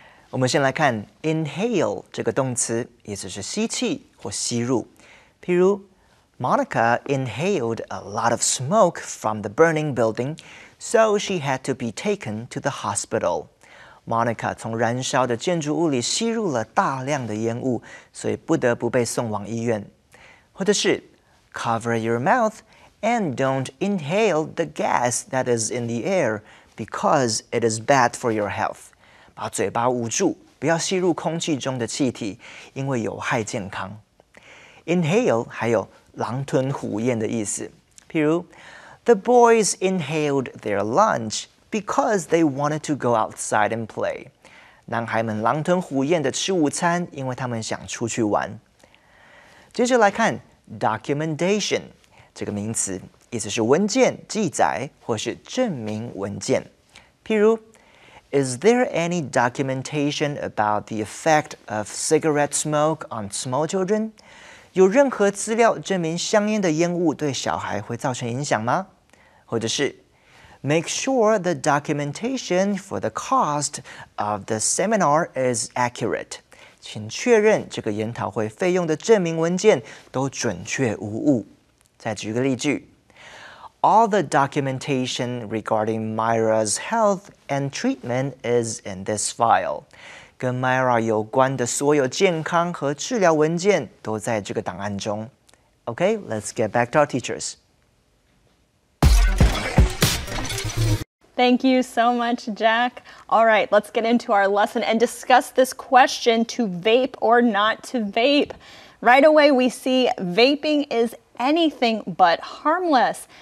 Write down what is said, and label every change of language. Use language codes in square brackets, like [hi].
[zh] 我们先来看 inhale 这个动词，意思是吸气或吸入。譬如 [en] Monica inhaled a lot of smoke from the burning building, so she had to be taken to the hospital. [zh] Monica 从燃烧的建筑物里吸入了大量的烟雾，所以不得不被送往医院。或者是 [en] Cover your mouth and don't inhale the gas that is in the air because it is bad for your health. [zh] 把嘴巴捂住，不要吸入空气中的气体，因为有害健康。 [en] Inhale [zh] 还有狼吞虎咽的意思，譬如 [en] The boys inhaled their lunch because they wanted to go outside and play. [zh] 男孩们狼吞虎咽的吃午餐，因为他们想出去玩。接着来看 documentation 这个名词，意思是文件、记载或是证明文件。譬如 [en] Is there any documentation about the effect of cigarette smoke on small children? [zh] 有任何资料证明香烟的烟雾对小孩会造成影响吗？或者是 [en] Make sure the documentation for the cost of the seminar is accurate. [zh] 请确认这个研讨会费用的证明文件都准确无误。再举个例句 [en] ：All the documentation regarding Myra's health and treatment is in this file。 [zh] 跟 Myra 有关的所有健康和治疗文件都在这个档案中。 [en] Okay, let's get back to our teachers. Thank you so much, Jack. All right, let's get into our lesson and discuss this question, to vape or not to vape. Right away, we see vaping is anything but harmless.